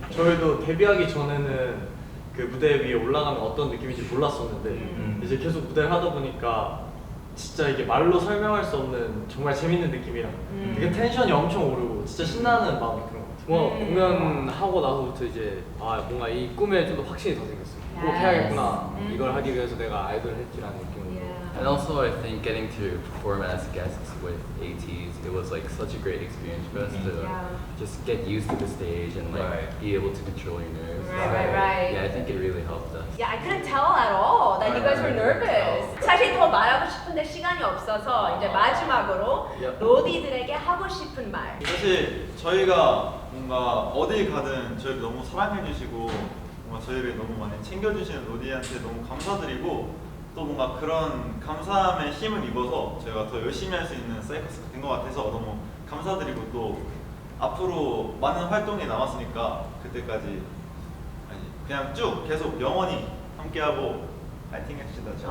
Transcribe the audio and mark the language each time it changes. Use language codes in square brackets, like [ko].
[ko] 저희도 데뷔하기 전에는 그 무대 위에 올라가면 어떤 느낌인지 몰랐었는데 이제 계속 무대를 하다 보니까 진짜 이게 말로 설명할 수 없는 정말 재밌는 느낌이랑 되게 텐션이 엄청 오르고 진짜 신나는 마음이 그런 것 같아요. 뭔가 공연하고 나서부터 이제 뭔가 이 꿈에 좀 더 확신이 더 생겼어요. 꼭 해야겠구나. 이걸 하기 위해서 내가 아이돌을 했지라는 느낌으로. [en] And also, I think getting to perform as guests with ATs, it was like such a great experience for us to Yeah. just get used to the stage and like Right. be able to control your nerves. Right. Yeah, I think it really helped us. Yeah, I couldn't tell at all that you guys were nervous. [ko] 사실 더 말하고 싶은데 시간이 없어서 이제 마지막으로 로디들에게 하고 싶은 말. 사실 저희가 뭔가 어딜 가든 저희를 너무 사랑해주시고 뭔가 저희를 너무 많이 챙겨주시는 로디한테 너무 감사드리고 또 뭔가 그런 감사함에 힘을 입어서 저희가 더 열심히 할 수 있는 사이커스가 된 것 같아서 너무 감사드리고 또 앞으로 많은 활동이 남았으니까 그때까지 아니 그냥 쭉 계속 영원히 함께하고 파이팅 해주시다